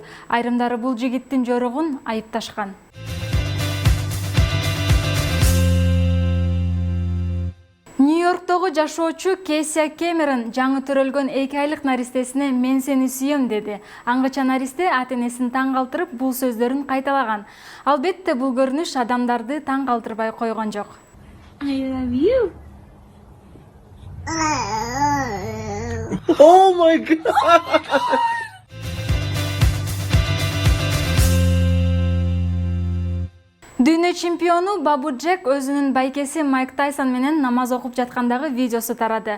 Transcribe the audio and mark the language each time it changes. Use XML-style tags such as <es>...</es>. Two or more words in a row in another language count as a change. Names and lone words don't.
<ky>Айрымдары бул жигиттин жоругун айыпташкан. Нью-Йорктогу жашоочу Кейсия Кэмерон жаңы төрөлгөн 2 айлык наристесине "Мен сени сүйөм" деди. Аңгыча наристе ата-энесин таң калтырып, бул сөздөрүн кайталаган. Албетте бул көрүнүш адамдарды таң калтырбай койгон жок.</ky> <en>I love you. Oh my god!</en> <ky>Дүйнө чемпиону Бабу Джек өзүнүн байкеси Майк Тайсон менен намаз окуп жаткандагы видеосу тарады.</ky>